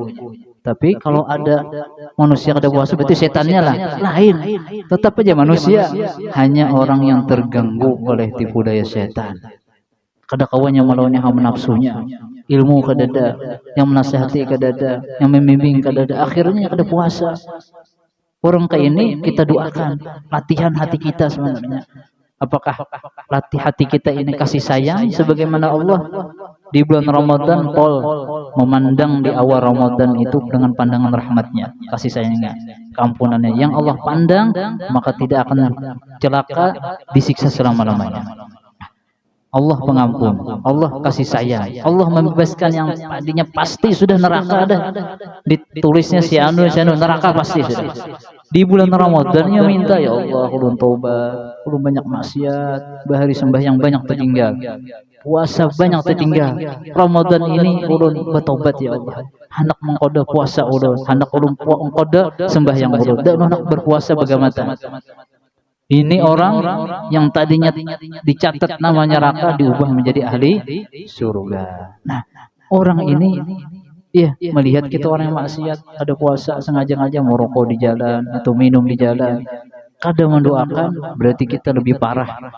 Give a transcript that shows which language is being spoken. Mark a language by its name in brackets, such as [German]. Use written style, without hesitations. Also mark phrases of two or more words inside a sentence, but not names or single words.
[Banjar] Tapi kalau ada manusia kada puasa berarti setannya lah lain. [Indonesian] Tetap aja manusia, hanya orang yang terganggu oleh tipu daya setan. [Banjar] Kada kawannya melawannya hawa nafsunya, ilmu kada ada, yang menasihati kada ada, yang membimbing kada ada, akhirnya kada puasa. [Indonesian] Orang kayak ini kita doakan latihan hati kita sebenarnya. Apakah latih hati kita ini kasih sayang sebagaimana Allah di bulan Ramadan Paul memandang di awal Ramadan itu dengan pandangan rahmatnya, kasih sayangnya, keampunannya yang Allah pandang, maka tidak akan celaka, disiksa selama-lamanya. Allah pengampun, Allah kasih sayang, Allah membebaskan yang tadinya pasti sudah neraka dah. Ditulisnya si anu neraka pasti sudah. [Banjar] Di bulan Ramadannya minta, ya Allah, ulun taubat, ulun banyak maksiat, bahari sembahyang banyak tertinggal, puasa banyak tertinggal. Ramadan ini ulun bertobat ya Allah. Hendak mengkoda puasa ulun, hendak ulun mengkoda sembahyang ulun, [Indonesian] dan hendak berpuasa bagaimana? Ini orang yang tadinya dicatat namanya neraka diubah menjadi ahli surga. Nah, orang ini ya melihat kita orang yang maksiat, ada puasa sengaja-ngaja merokok di jalan atau minum di jalan, kadang mendoakan, berarti kita lebih parah.